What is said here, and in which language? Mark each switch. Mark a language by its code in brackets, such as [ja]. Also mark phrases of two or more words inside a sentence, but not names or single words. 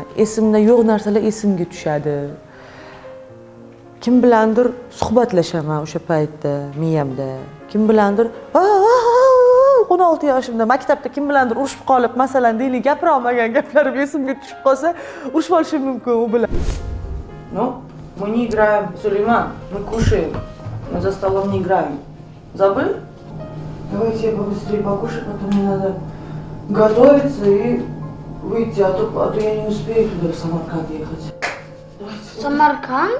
[uz] Esimda yo'q narsalar esimga tushadi. Kim bilandir suhbatlashaman o'sha paytda miyamda. Kim bilandir 16 yoshimda maktabda kim bilandir urushib qolib, masalan, deylik, gapira olmagan gaplarim esimga tushib qolsa, urushib olishim mumkin u bilan. [ru] Ну, мы не играем, Сулейман, мы кушаем. Мы за столом не играем. Забыл? Давайте я побыстрее покушаю, потом мне надо готовиться и выйти, а то я не успею туда в Самарканд ехать. Самарканд?